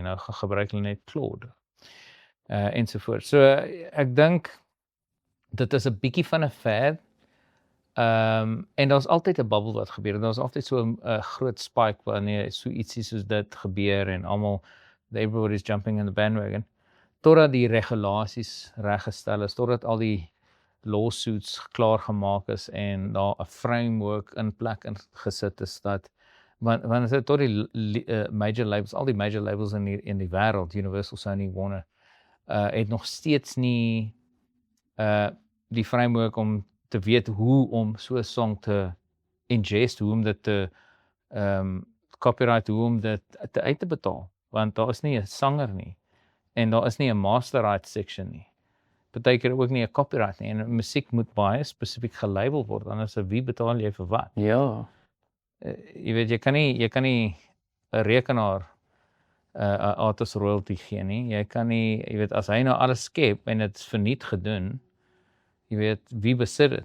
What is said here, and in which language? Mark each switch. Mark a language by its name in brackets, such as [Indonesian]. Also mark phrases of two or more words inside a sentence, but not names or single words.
[Afrikaans] Nou gebruik hulle net Claude ensovoort. So ek dink dit is 'n bietjie van 'n fad. En daar's altyd 'n bubble wat gebeur. Daar's altyd so 'n groot spike wanneer so ietsie soos dit gebeur en almal, [English] everybody's jumping in the bandwagon. [Afrikaans] totdat die regulasies reggestel is, totdat al die lawsuits klaar gemaak is en daar 'n framework in plek gesit is dat want dit tot die [English] major labels, [Afrikaans] al die [English] major labels [Afrikaans] in die wêreld, Universal, Sony, Warner, het nog steeds nie die framework om te weet hoe om so 'n song te ingest, hoe om dit te copyright, hoe om dit uit te betaal, want daar is nie 'n sanger nie en daar is nie 'n [English] master rights section [Afrikaans] nie. Partykeer ook nie 'n copyright nie en musiek moet baie spesifiek gelabel word, anders wie betaal jy vir wat? Ja. Jy weet jy kan nie 'n rekenaar 'n [English] artist royalty [Afrikaans] gee nie. Jy kan nie, jy weet as hy nou alles skep en dit is verniet gedoen, jy weet wie besit dit?